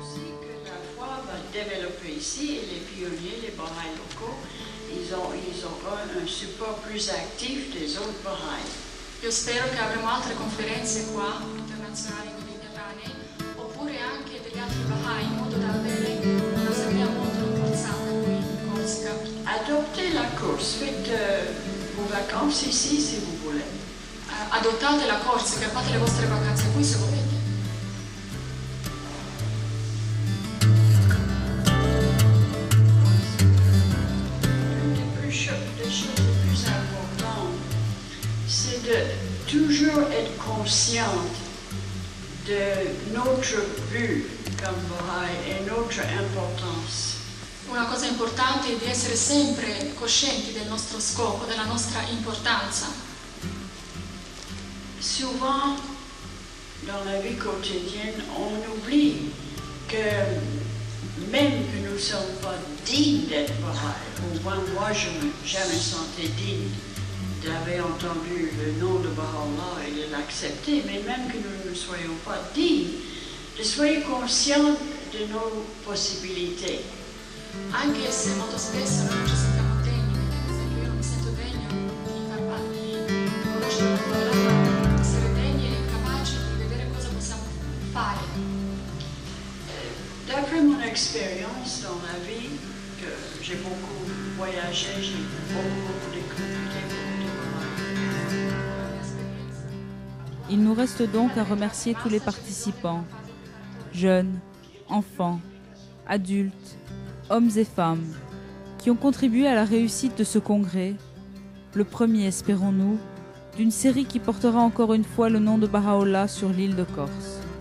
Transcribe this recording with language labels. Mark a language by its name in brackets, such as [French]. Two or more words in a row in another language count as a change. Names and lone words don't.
[French] La foi va développer ici et les pionniers, les Bahaïs locaux, ils auront un support plus actif des autres Bahaïs. [Italian] Io spero che avremo altre conferenze qua, internazionali mediterranee, oppure anche degli altri Bahai, in modo da avere un'assemblea molto rafforzata qui in Corsica. [French] Adoptez la course, faites vos vacances ici si vous voulez. [Italian] Adottate la Corsica, fate le vostre vacanze qui se volete. [French] Des choses les plus importantes, c'est de toujours être consciente de notre but comme Baha'i et notre importance. [Italian] Una cosa importante è di essere sempre coscienti del nostro scopo, della nostra importanza. [French] Souvent, dans la vie quotidienne, on oublie que même que nous ne sommes pas dignes d'être Baha'i, au moins moi je me sentais digne d'avoir entendu le nom de Baha'u'llah et de l'accepter, mais même que nous ne soyons pas dignes, soyez conscients de nos possibilités. [Italian] Anche se molto spesso noi non ci sentiamo degni, per esempio io non mi sento degno di conoscere la parola, di essere degni e capaci di vedere cosa possiamo fare. [French] D'après mon expérience dans la vie, que j'ai beaucoup voyagé, j'ai beaucoup découvert. Il nous reste donc à remercier tous les participants, jeunes, enfants, adultes, hommes et femmes, qui ont contribué à la réussite de ce congrès, le premier, espérons-nous, d'une série qui portera encore une fois le nom de Baha'u'llah sur l'île de Corse.